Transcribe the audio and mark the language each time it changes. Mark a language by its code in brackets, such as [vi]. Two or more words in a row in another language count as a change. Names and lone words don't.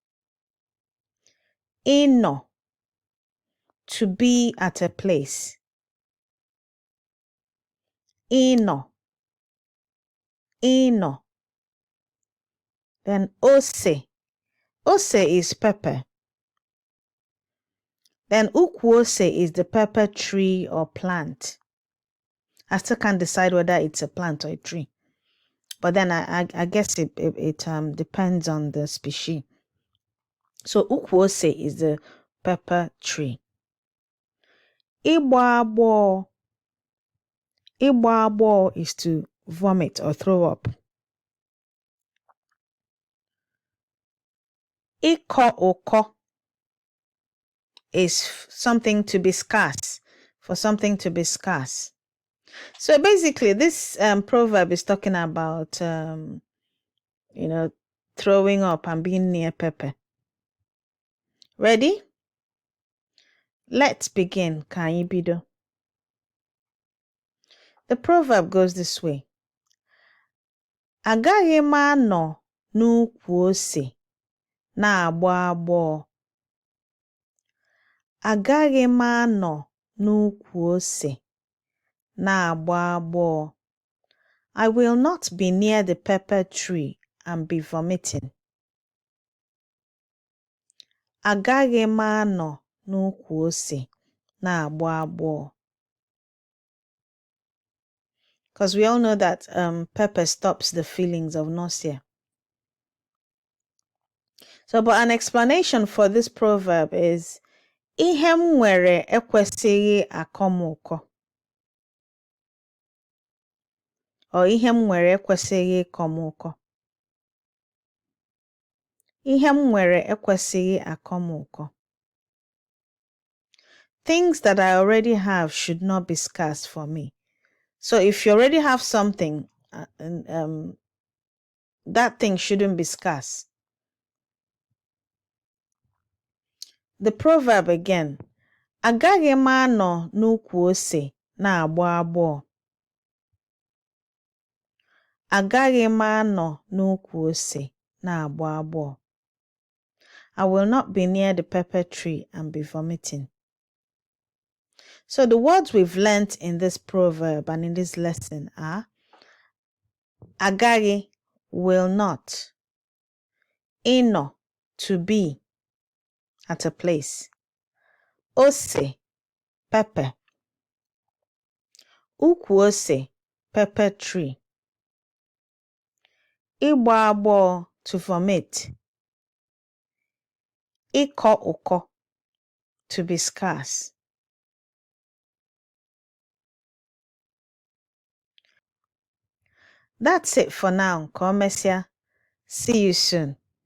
[en] Ịnọ, to be at a place. Ịnọ. Then ose. Ose is pepper. Then [ig] ukwu ose [en] is the pepper tree or plant. I still can't decide whether it's a plant or a tree. But then I guess it depends on the species. So [ig] ukwu ose [en] is the pepper tree. [ig] Ịgba agbọọ. Ịgba agbọọ [en] is to vomit or throw up. [ig] Ịkọ ụkọ [en] is something to be scarce, for something to be scarce. So basically, this proverb is talking about, throwing up and being near pepper. Ready? Let's begin. [ig] Ka anyị bido. [en] The proverb goes this way. [ig] Agaghị m anọ n'ukwu ose na-agbọ agbọọ. Agaghị m anọ n'ukwu ose na-agbọ agbọọ. [en] I will not be near the pepper tree and be vomiting. [ig] Agaghị m anọ n'ukwu ose na-agbọ agbọọ. [en] Because we all know that pepper stops the feelings of nausea. So, but an explanation for this proverb is [ig] ihe m nwere ekwesịghị akọ m ụkọ. Or ihe m nwere ekwesịghị ịkọ m ụkọ. Ihe m nwere ekwesịghị akọ m ụkọ. [en] Things that I already have should not be scarce for me. So if you already have something, that thing shouldn't be scarce. The proverb again. [ig] Agaghị m anọ n'ukwu ose na-agbọ agbọọ. Agaghị m anọ n'ukwu ose na-agbọ agbọọ. [en] I will not be near the pepper tree and be vomiting. So the words we've learnt in this proverb and in this lesson are agaghị, will not. Ịnọ, to be at a place. Ose, pepper. [ig] Ukwu ose, [en] pepper tree. [ig] Ịgba agbọọ, [en] to vomit. [ig] Ịkọ ụkọ, [en] to be scarce. That's it for now. [ig] Ka o mesịa. [en] See you soon.